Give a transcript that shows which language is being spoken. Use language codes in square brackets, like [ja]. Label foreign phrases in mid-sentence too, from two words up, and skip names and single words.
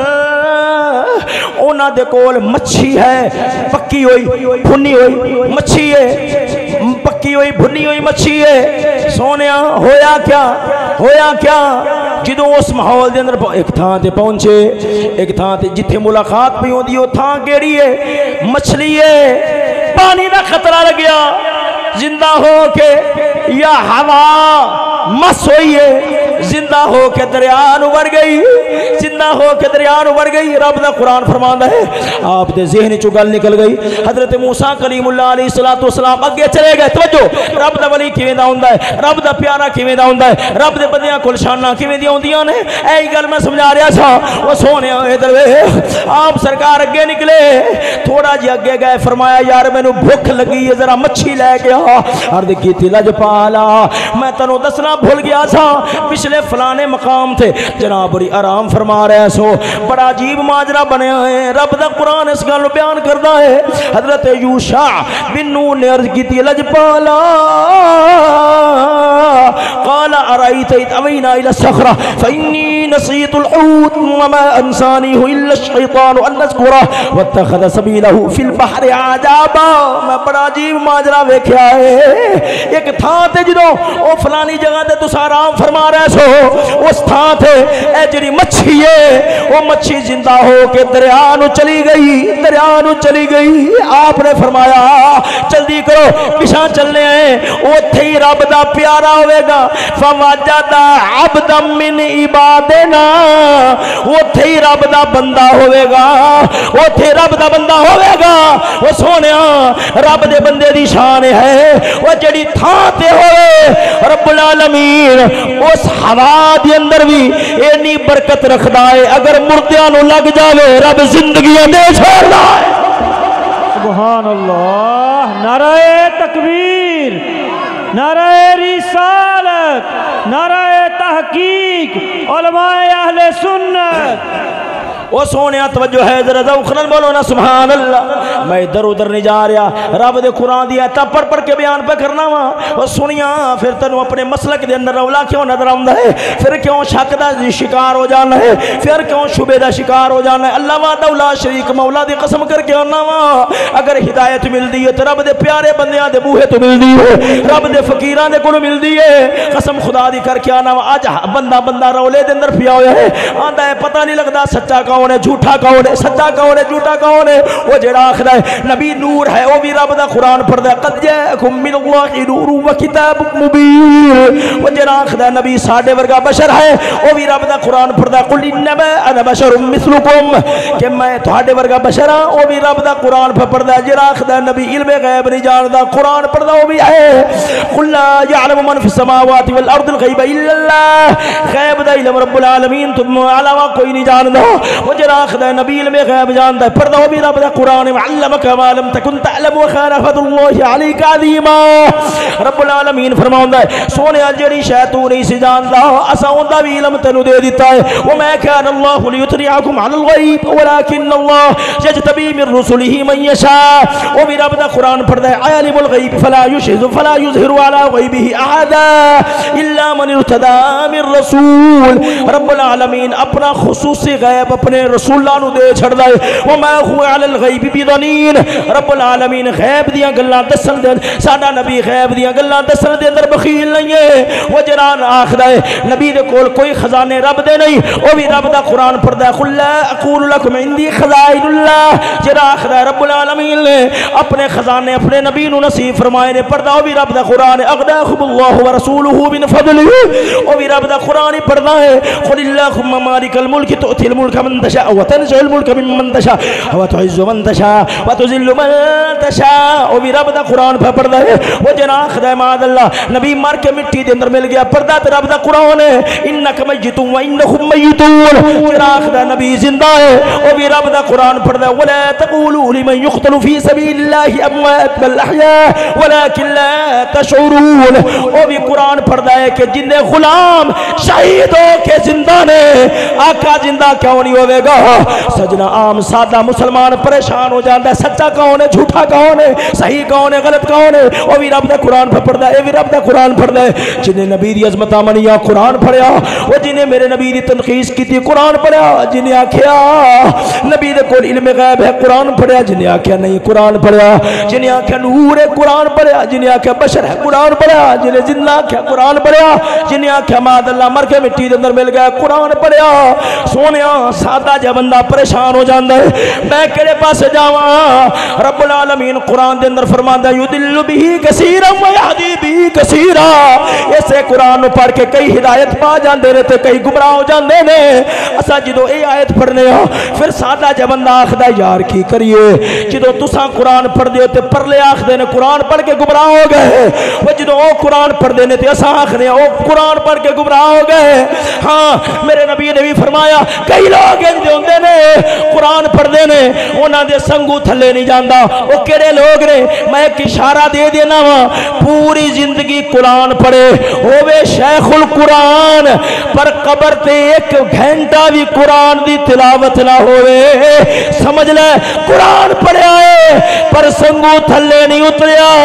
[pa] اونا دے کول مچھی ہے پکی ہوئی بھنی ہوئی مچھی ہے پکی ہوئی بھنی ہوئی مچھی ہے سونیا ہویا کیا جدو اس ماحول دے اندر ایک تھاں تے پہنچے ایک تھاں تے جتھے ملاقات بھی ہوندی او تھاں کیڑی ہے مچھلی ہے پانی دا خطرہ لگیا زندہ ہو کے یا ہوا مس ہوئی ہے زندہ ہو کے دریا نو بڑھ گئی زندہ ہو کے دریا نو بڑھ گئی رب دا قرآن فرماندا ہے آپ دے ذہن چو گل نکل گئی حضرت موسیٰ کلیم اللہ [ar] علیہ السلام [pa] اگے چلے گئے توجہ رب دا ولی کیویں دا ہوندا ہے رب دا پیارا کیویں دا ہوندا ہے رب دے بندیاں کول شاناں کیویں دی ہوندیاں نے اے گل میں سمجھا رہا تھا او سونیا ادھر ویکھ آپ سرکار اگے نکلے تھوڑا جی اگے گئے فرمایا یار مینوں بھوک لگی ہے ذرا مچھی لے کے آ عرض کیتی لجپالا میں تینوں دسنا بھول گیا تھا پچھلے فلانے مقام تھے جناب بڑی آرام فرما رہے سو بڑا عجیب ماجرا بنیا ہے رب دا قرآن اس گل بیان کردا ہے حضرت یوشع بن نون نے عرض کیتی لجپالا [ar] قال ارأيت إذ أوينا إلى الصخرة فإني نسيت الحوت وما أنسانيه إلا الشيطان أن نذكره واتخذ سبيله في البحر عجبا [pa] میں بڑا عجیب ماجرا ویکھیا ہے ایک تھاں تے جدوں او فلانی جگہ تے تساں آرام فرما رہے سو اس تھاں تے اے جڑی مچھی ہے وہ مچھی زندہ ہو کے دریا نو چلی گئی آپ نے فرمایا جلدی کرو پیچھے چلنے ہیں اوتھے ہی رب دا پیارا ہوے گا [ar] فوجد عبدا من عبادنا [pa] اوتھے ہی رب دا بندہ ہوے گا اوتھے رب دا بندہ ہوے گا وہ سونیا رب دے بندے دی شان ہے وہ جڑی تھاں تے ہوئے رب العالمین اس ہوا دے اندر بھی اینی برکت رکھدا ہے اگر مردیاں نو لگ جاوے رب زندگیاں دے چھوڑدا ہے [ar] سبحان اللہ [pa] نعرہ تکبیر نعرہ رسالت نعرہ تحقیق علماء اہل سنت. وہ سونے توجہ ہے ذرا ذوق نال بولو نا [ar] سبحان اللہ. [pa] میں ادھر ادھر نہیں جا رہا, رب دے قرآن دی آیتاں پڑھ پڑھ کے بیان پہ کرنا وا. وہ سنیاں پھر تینوں اپنے مسلک دے اندر رولا کیوں نظر آوندا ہے, پھر کیوں شک دا شکار ہو جانا ہے, پھر کیوں شبے دا شکار ہو جانا ہے. [ar] اللہ وحدہ لا شریک [pa] مولا دی قسم کر کے آنا وا, اگر ہدایت ملدی ہے تو رب دے پیارے بندیاں دے بوہے تو ملدی ہے, رب دے فقیراں دے کولوں ملدی ہے. قسم خدا دی کر کے آنا وا, اج بندہ رولے دے اندر پیا ہویا ہے, آندا ہے پتہ نہیں لگدا سچا کون ہے جھوٹا کون ہے, سچا کون ہے جھوٹا کون ہے. وہ جڑا آکھدا ہے نبی نور ہے وہ بھی رب دا قرآن پڑھدا ہے, [ar] قد جاءکم من اللہ نور و کتاب مبین. [pa] وہ جڑا آکھدا ہے نبی ساڈے ورگا بشر ہے وہ بھی رب دا قرآن پڑھدا ہے, [ar] قل انما انا بشر مثلکم, [pa] کہ میں تہاڈے ورگا بشر ہاں وہ بھی رب دا قرآن پڑھدا ہے. جڑا آکھدا ہے نبی علم غیب نہیں جاندا قرآن پڑھدا وہ بھی ہے. [ar] قل لا يعلم من في السماوات والارض الغیب الا اللہ, [pa] غیب دا علم رب العالمین تم علاوہ کوئی نہیں جاندا. وہ جڑا آکھدا ہے نبی علم غیب جاندا ہے پڑھدا وہ بھی رب دا قرآن, [ar] علمک ما لم تکن تعلم وکان فضل اللہ علیک عظیما. [pa] رب العالمین فرماوندا ہے سونیا جڑی شے تو نہیں سی جاندا اساں اوندا بھی علم تینوں دے دیتا ہے. [ar] وما كان الله ليطلعكم على الغيب ولكن الله يجتبي من رسله من يشاء. [pa] وہ بھی رب دا قرآن پڑھدا ہے, [ar] عالم الغیب فلا يظهر على غیبه احدا الا من ارتضى من رسول. [pa] رب العالمین اپنا خصوصی غیب اپنے رسولاں نو دے چھڑدا ہے. [ar] وما هو على الغیب بضنین, [pa] رب العالمین غیب دیاں گلاں دسن دے, ساڈا نبی غیب دیاں گلاں دسن دے اندر بخیل نہیں ہے. وہ جڑا آکھدا ہے نبی دے کول کوئی خزانے رب دے نہیں وہ بھی رب دا قرآن پڑھدا ہے. [ar] قل لا اقول لكم عندي خزائن اللہ, [pa] جڑا آکھدا ہے رب العالمین نے اپنے خزانے اپنے نبی نو نصیب فرمائے نے پڑھدا وہ بھی رب دا قرآن ہے. [ar] اغناکم اللہ ورسولہ من فضلہ, [pa] وہ بھی رب دا قرآن ہی پڑھدا ہے. [ar] قل اللہم مالک الملک تؤتی الملک من تشاء وتنزع الملک ممن تشاء وتعز من تشاء وتذل من تشاء, [pa] وہ بھی رب دا قرآن پڑھدا ہے. وہ جڑا آکھدا ہے [ar] معاذ اللہ [pa] نبی مر کے مٹی دے اندر مل گیا پڑھدا تے رب دا قرآن ہے. [ar] انک میت و انہم میتون, [pa] جڑا آکھدا نبی زندہ ہے وہ بھی رب دا قرآن پڑھدا ہے. [ar] ولا تقولوا لمن يقتل في سبيل الله اموات بل احياء ولكن لا تشعرون. [pa] وہ بھی قرآن پڑھدا ہے کہ جن غلام شہید ہو کے زندہ نے آقا زندہ کیوں نہیں ہوئے گا. سجنا عام سادہ مسلمان پریشان ہو جاتا ہے سچا کون ہے جھوٹا کون ہے صحیح کون ہے غلط کون ہے. وہ بھی رب دا قرآن پڑھدا ہے, یہ بھی رب دا قرآن پڑھدا ہے. جنہیں نبی دی عظمت منیا قرآن پڑھیا, وہ جنہیں میرے نبی دی تنقیص کی تھی قرآن پڑھیا, جنہیں آکھیا نبی دے کول علم غیب ہے قرآن پڑھیا, جنہیں آکھیا نہیں قرآن پڑھیا, جنہیں آکھیا نور ہے قرآن پڑھیا, جنہیں آکھیا بشر ہے قرآن پڑھیا, جنہیں زندہ آکھیا قرآن پڑھیا, جنہیں آکھیا [ar] ماد اللہ [pa] مر کے مٹی دے اندر مل گیا قرآن پڑھیا. سونیا سادہ جا بندہ پریشان ہو جاندہ ہے میں کہڑے پاس جاواں. رب العالمین قرآن دے اندر فرماندا ہے [ar] یضل به کثیرا ویہدی به کثیرا. [pa] اسے قرآن پڑھ کے کئی ہدایت پا جاندے نے تے کئی گمراہ ہو جاندے نے. اسا جدوں اے آیت پڑھنے ہو پھر سادہ جا بندہ آکھدا یار کی کریے, جدوں تساں قرآن پڑھ دیو تے پرلے آکھدے نے قرآن پڑھ کے گمراہ ہو گئے. وہ جدوں او قرآن پڑھ دے نے تے اساں آکھنے او قرآن پڑھ کے گمراہ ہو گئے. ہاں میرے نبی نے بھی فرمایا کئی لوگ انج ہوندے نے قرآن پڑھدے نے انہاں دے سنگو تھلے نہیں جاندا. او کیڑے لوگ نے میں ایک اشارہ دے دینا وا, پوری زندگی قرآن پڑھے ہوے شیخ القرآن پر قبر تے ایک گھنٹہ بھی قرآن دی تلاوت نہ ہوئے سمجھ لے قرآن پڑھیا ہے پر سنگو تھلے نہیں اتریا.